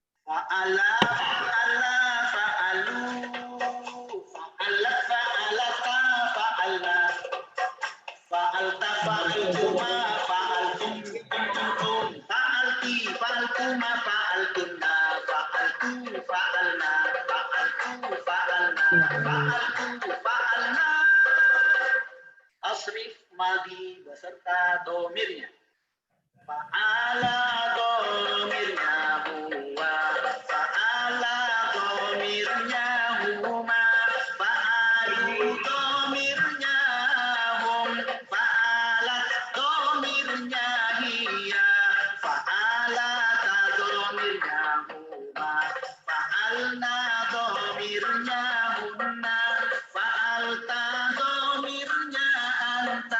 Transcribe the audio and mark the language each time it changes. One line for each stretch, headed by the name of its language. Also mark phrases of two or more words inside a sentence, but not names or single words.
Arabic: فعل، فعلا، فعلوا, فعلت، فعلتا، فعلن، فعلت، فعلتما، فعلتم، فعلت، فعلتما، فعلتن, فعلت، فعلنا، فعلت، فعلنا، فعلت، فعلنا. أصرف ماضي
Indonesian: beserta domirnya. Fa'ala domirnya huwa, fa'ala domirnya huma, fa'alu domirnya hum, fa'alat domirnya hiya, fa'alata domirnya huma, fa'alna domirnya hunna, fa'alta domirnya anta,